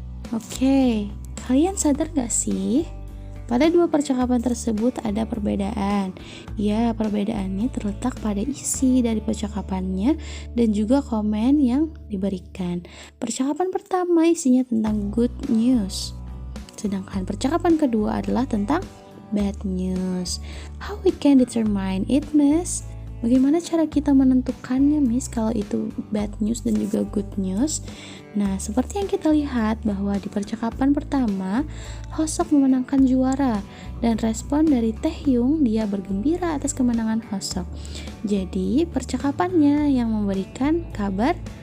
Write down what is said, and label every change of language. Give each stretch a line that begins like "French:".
Indonesian: Oke, kalian sadar gak sih? Pada dua percakapan tersebut ada perbedaan. Ya, perbedaannya terletak pada isi dari percakapannya dan juga komen yang diberikan. Percakapan pertama isinya tentang good news, sedangkan percakapan kedua adalah tentang bad news.
English: How we can determine it, Miss?
Indonesian: Bagaimana cara kita menentukannya, Miss, kalau itu bad news dan juga good news? Nah, seperti yang kita lihat bahwa di percakapan pertama, Hosok memenangkan juara dan respon dari Taehyung, dia bergembira atas kemenangan Hosok. Jadi, percakapannya yang memberikan kabar